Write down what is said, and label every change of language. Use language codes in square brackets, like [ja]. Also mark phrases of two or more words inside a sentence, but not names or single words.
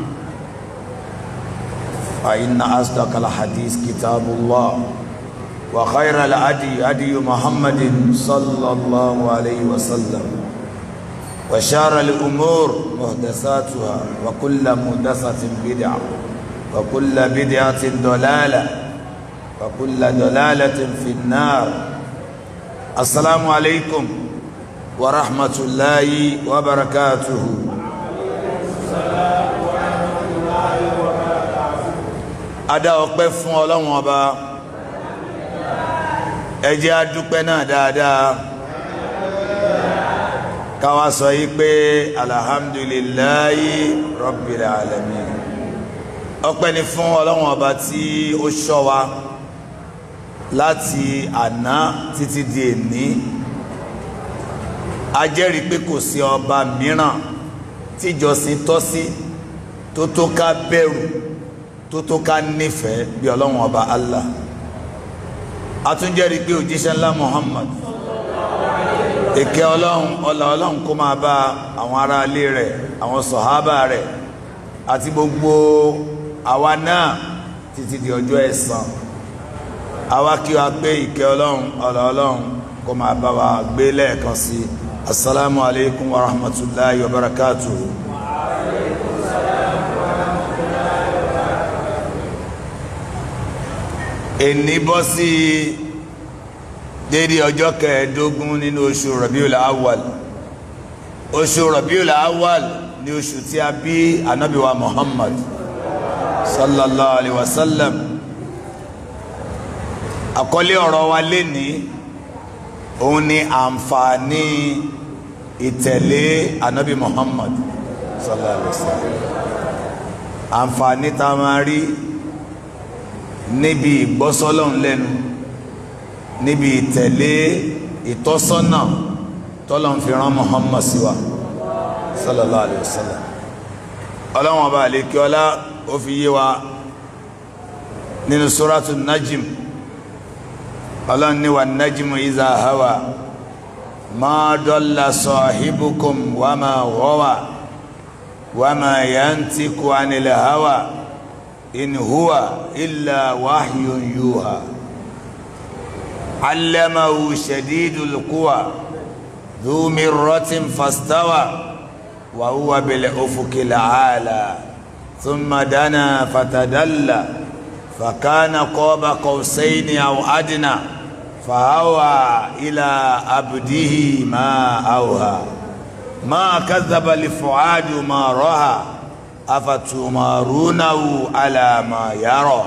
[ar] فإن أصدق الحديث كتاب الله وخير الهدي هدي محمد صلى الله عليه وسلم وشر الأمور محدثاتها وكل محدثة بدعة وكل بدعة ضلالة وكل ضلالة في النار. السلام عليكم ورحمة الله وبركاته. [yo] Adá ọpẹ́ fún Ọlọ́run Ọba, ẹ jẹ́ a dúpẹ́ náà dáadáa, ká wá sọ yí pé [ar] الحمد لله رب العالمين. [yo] Ọpẹ́ ni fún Ọlọ́run Ọba tí ó ṣọ́ wa láti àná títí di èní. A jẹ́rìí pé kò sí ọba mìíràn tíjọsìn tọ́ sí tó tó ká bẹ̀rù tó tó ká nífẹ̀ẹ́ bí Ọlọ́run Ọba Allah. A tún jẹ́rìí pé òjíṣẹ́ ńlá Muhammad, ìkẹ́ Ọlọ́run ọlá Ọlọ́run kó máa bá àwọn ará ilé rẹ̀, àwọn sọ̀hábà rẹ̀ àti gbogbo àwa náà títí di ọjọ́ ẹ̀san. Àwa kí wa pé ìkẹ́ Ọlọ́run ọlá Ọlọ́run kó máa bá wa gbé lẹ́ẹ̀kan sí. [ar] السلام عليكم ورحمة الله وبركاته. [yo] Èní bọ́ sí dédé ọjọ́ kẹẹ̀ẹ́dógún nínú oṣù Rabiul Awwal. Oṣù Rabiul Awwal ni oṣù tí a bí Ànábì wa Muhammad [ar] صلى الله عليه وسلم. [yo] Àkọlé ọ̀rọ̀ wa lénìí òun ni àǹfààní ìtẹ̀lé Ànábì Muhammad [ar] صلى الله عليه وسلم. [yo] Àǹfààní tá a máa rí níbi ìgbọ́sọ́lọ́hun lẹ́nu, níbi ìtẹ̀lé ìtọ́sọ́nà tọ́lọ́hun fi rán Muhammad sí wa [ar] صلى الله عليه وسلم. [yo] Ọlọ́hun Ọba àlékí ọlá ó fi yé wa nínú Suratul Najm. [ar] Ọlọ́hun ní والنجم إذا هوى ما ضل صاحبكم وما غوى وما ينطق عن الهوى إن هو إلا وحي يوحى علمه شديد القوى ذو مرة فاستوى وهو بالأفق الأعلى ثم دنا فتدلى فكان قاب قوسين أو أدنى فأوحى إلى عبده ما أوحى ما كذب الفؤاد ما رأى أفتمارونه على ما يرى.